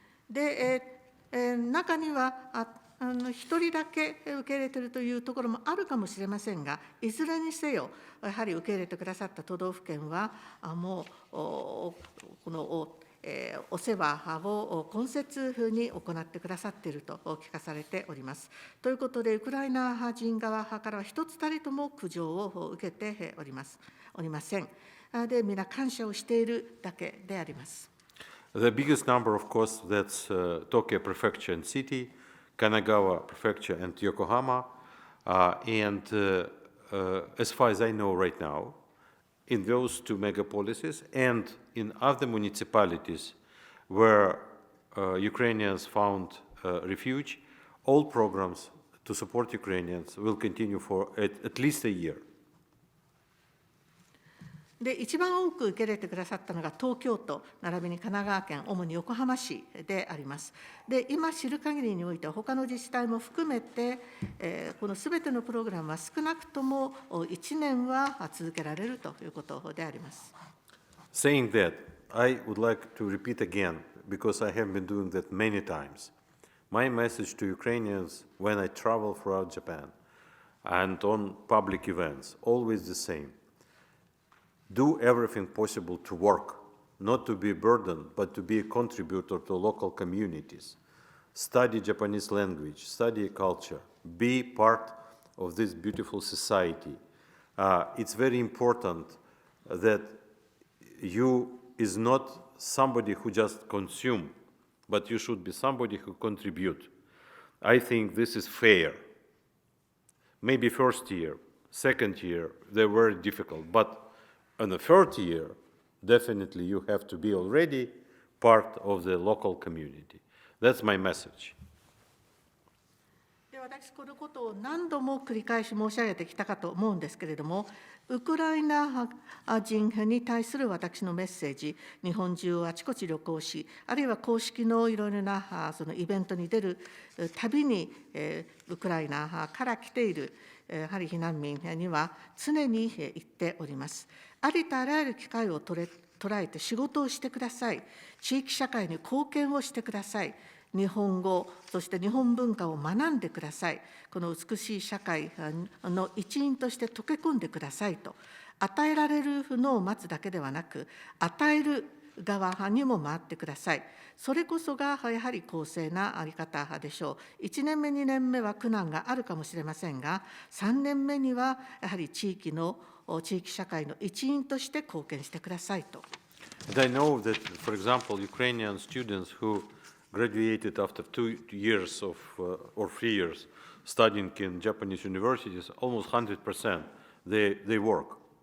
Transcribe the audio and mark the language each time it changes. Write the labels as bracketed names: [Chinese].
[Japanese] で、中には1人だけ受け入れているというところもあるかもしれませんが、いずれにせよ、やはり受け入れてくださった都道府県は、もうこのお世話を根節に行ってくださっていると聞かされております。ということで、ウクライナ人側からは一つたりとも苦情を受けておりません。で、皆感謝をしているだけであります。 [English] The biggest number, of course, that's Tokyo Prefecture and City, Kanagawa Prefecture and Yokohama. And as far as I know right now, in those two megapolises and in other municipalities where Ukrainians found refuge, all programs to support Ukrainians will continue for at least a year. で一番多く受け入れてくださったのが東京都並びに神奈川県、主に横浜市であります。で今知る限りにおいては他の自治体も含めて、このすべてのプログラムは少なくとも1年は続けられるということであります。 Saying that, I would like to repeat again, because I have been doing that many times. My message to Ukrainians when I travel throughout Japan and on public events, always the same. Do everything possible to work, not to be a burden, but to be a contributor to local communities. Study Japanese language, study culture, be part of this beautiful society. It's very important that you is not somebody who just consume, but you should be somebody who contribute. I think this is fair. Maybe first year, second year, they were difficult, but in the third year, definitely you have to be already part of the local community. That's my message. [Japanese] 私、このことを何度も繰り返し申し上げてきたかと思うんですけれども、ウクライナ人に対する私のメッセージ、日本中をあちこち旅行し、あるいは公式のいろいろなそのイベントに出るたびに、ウクライナから来ているやはり避難民には常に言っております。ありとあらゆる機会を捉えて仕事をしてください。地域社会に貢献をしてください。日本語、そして日本文化を学んでください。この美しい社会の一員として溶け込んでくださいと。与えられるのを待つだけではなく、与える側にも回ってください。それこそがやはり公正なあり方でしょう。 1年目、2年目は苦難があるかもしれませんが、3年目にはやはり地域社会の一員として貢献してくださいと。 [English] And I know that, for example, Ukrainian students who graduated after 2 years of, or 3 years studying in Japanese universities, almost 100%, they work.